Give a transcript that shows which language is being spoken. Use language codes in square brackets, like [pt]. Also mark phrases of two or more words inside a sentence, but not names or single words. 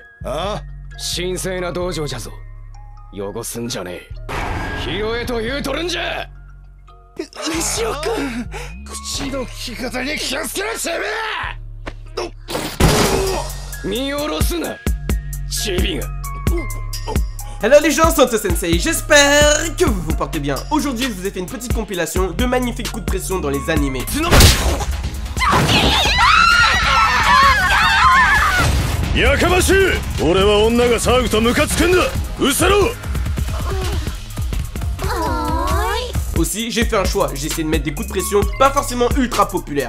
[ja] ああ、神聖な道場じゃぞ。汚すんじゃねえ。ヒロエと言うとるんじゃ。牛尾君、口の利き方に気をつけろてめえ。見下ろすなチビが。 [fr] Hello les gens, Santo Sensei, j'espère que vous vous portez bien. Aujourd'hui, je vous ai fait une petite compilation de magnifiques coups de pression dans les animés. Aussi, j'ai fait un choix, j'ai essayé de mettre des coups de pression pas forcément ultra populaires.